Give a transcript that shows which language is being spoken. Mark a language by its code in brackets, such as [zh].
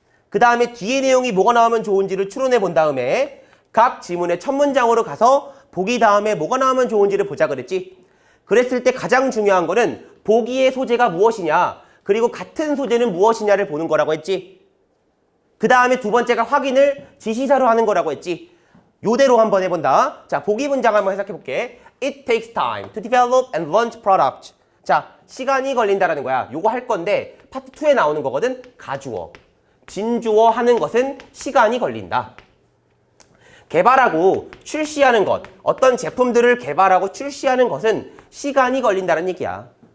[ko] 그 다음에 뒤에 내용이 뭐가 나오면 좋은지를 추론해 본 다음에 각 지문의 첫 문장으로 가서 보기 다음에 뭐가 나오면 좋은지를 보자 그랬지. 그랬을 때 가장 중요한 거는 보기의 소재가 무엇이냐 그리고 같은 소재는 무엇이냐를 보는 거라고 했지. 그 다음에 두 번째가 확인을 지시사로 하는 거라고 했지. 요대로 한번 해본다. 자, 보기 문장 한번 해석해 볼게. [en] It takes time to develop and launch product. [ko] 자, 시간이 걸린다라는 거야. 요거 할 건데 파트 2에 나오는 거거든. 가주어. 진주어 하는 것은 시간이 걸린다. 개발하고 출시하는 것, 어떤 제품들을 개발하고 출시하는 것은 시간이 걸린다는 얘기야.